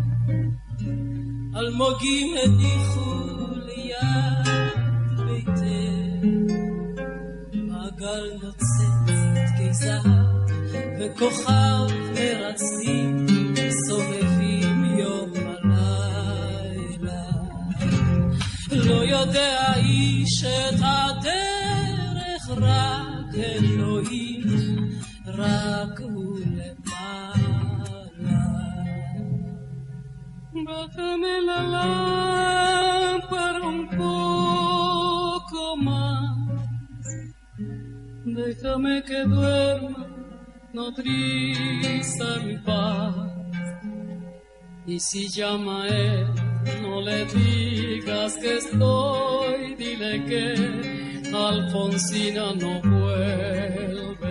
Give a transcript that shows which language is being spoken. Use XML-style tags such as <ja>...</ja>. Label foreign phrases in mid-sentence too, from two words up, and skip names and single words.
<he>אלמוגים הניחו ליד ביתך, מעגל נוצץ קיסר וכוכב מרצים סובבים יום ולילה. לא יודע איש את הדרך, רק אלוהים, רק הוא למעלה.</he> <es>Bájame la lámpara un poco más, déjame que duerma nodriza en paz. Y si llama a él, no le digas que estoy, dile que Alfonsina no vuelve.</es>